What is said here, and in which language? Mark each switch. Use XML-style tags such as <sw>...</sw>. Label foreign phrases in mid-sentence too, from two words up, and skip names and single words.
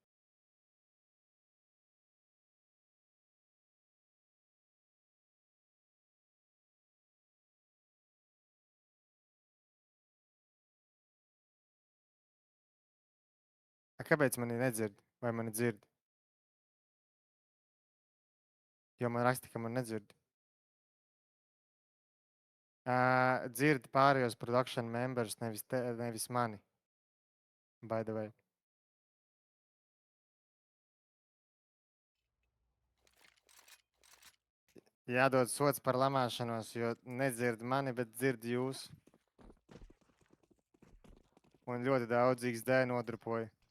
<lv>Kāpēc mani nedzird? Vai mani dzird? Jo man raksta, ka man nedzird. Dzird pārējos</lv> <en>production members,</en> <lv>nevis mani.</lv> <en>By the way.</en> <lv>Jādod sots par lamāšanos, jo nedzird mani, bet dzird jūs. Un ļoti daudz XD nodrupoja.</lv>